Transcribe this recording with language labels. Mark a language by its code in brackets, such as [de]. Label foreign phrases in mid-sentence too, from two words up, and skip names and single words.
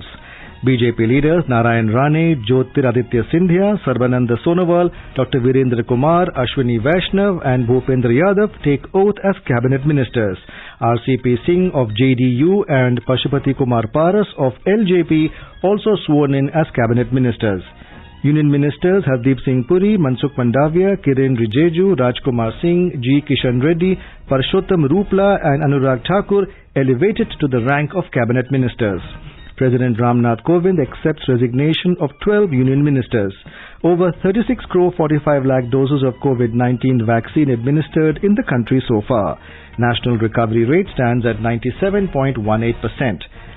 [en] BJP leaders Narayan Rane, Jyotiraditya Scindia, Sarbananda Sonowal, Dr. Virendra Kumar, Ashwini Vaishnav and Bhupendra Yadav take oath as cabinet ministers. RCP Singh of JDU and Pashupati Kumar Paras of LJP also sworn in as cabinet ministers. Union Ministers Hardeep Singh Puri, Mansukh Mandavia, Kiren Rijeju, Rajkumar Singh, G. Kishan Reddy, Parshottam Rupla and Anurag Thakur elevated to the rank of Cabinet Ministers. President Ramnath Kovind accepts resignation of 12 Union Ministers. Over 36 crore 45 lakh doses of COVID-19 vaccine administered in the country so far. National recovery rate stands at 97.18%.